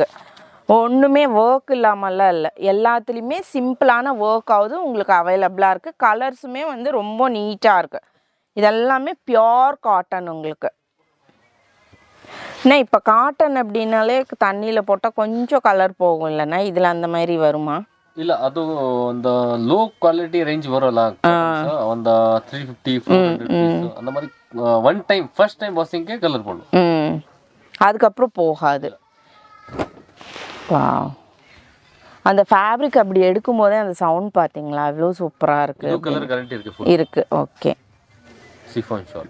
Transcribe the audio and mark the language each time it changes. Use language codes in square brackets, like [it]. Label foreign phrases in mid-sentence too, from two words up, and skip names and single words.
[ta] ஒன்றுமே ஒர்க் இல்லாமலாம் இல்லை, எல்லாத்துலேயுமே சிம்பிளான ஒர்க் ஆகுது உங்களுக்கு அவைலபிளாக இருக்குது. கலர்ஸுமே வந்து ரொம்ப நீட்டாக இருக்குது. இதெல்லாமே [en] pure cotton [ta] உங்களுக்கு. ஏன்னா இப்போ காட்டன் அப்படின்னாலே தண்ணியில் போட்டால் கொஞ்சம் கலர் போகும் இல்லைன்னா, இதில் அந்த மாதிரி வருமா? [kn] ಇಲ್ಲ ಅದು ಒಂದು ಲೋ ಕ್ವಾಲಿಟಿ ರೇಂಜ್ ಬರೋಲ್ಲ, ಒಂದು [ta] 350 400 அந்த மாதிரி [en] one time first time [ta] வாஷிங்க்கே கலர் போடும், அதுக்கப்புறம் போகாது. வாவ். அந்த ஃபேப்ரிக் அப்படி எடுக்கும் போதே அந்த சவுண்ட் பார்த்தீங்களா, அவ்வளோ சூப்பராக இருக்குது. [en] colour guarantee [ta] இருக்கு இருக்கு. ஓகே. [en] chiffon shawl